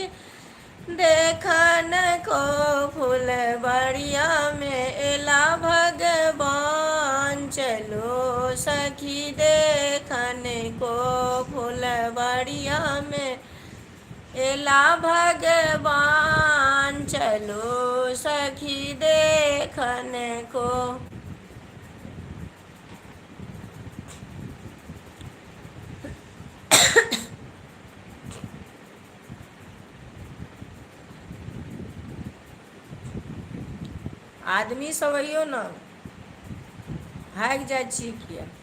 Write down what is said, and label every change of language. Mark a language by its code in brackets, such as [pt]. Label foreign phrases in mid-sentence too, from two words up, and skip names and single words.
[mai] देखन को फुलबरिया में एला भगवान चलो सखी देखन को फुलबरिया में एला भगवान चलो सखी देखन को आदमी सब अइयो न भागि जाइ छियै किया